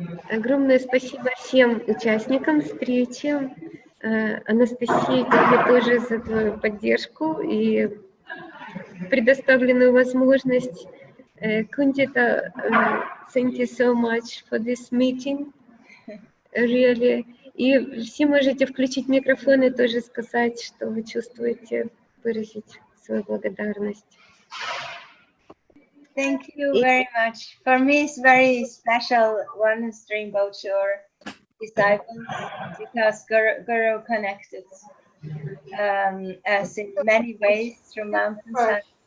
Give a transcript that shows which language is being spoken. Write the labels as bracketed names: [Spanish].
[Russian] Огромное спасибо всем участникам встречи. Анастасия, тебе тоже за твою поддержку и предоставленную возможность. [English] Guntita, thank you so much for this meeting. Really. [Russian] И все можете включить микрофон и тоже сказать, что вы чувствуете, выразить свою благодарность. [English] Thank you very much. For me, it's very special one Rainbow Shore disciples, because Guru connected us in many ways through mountainside.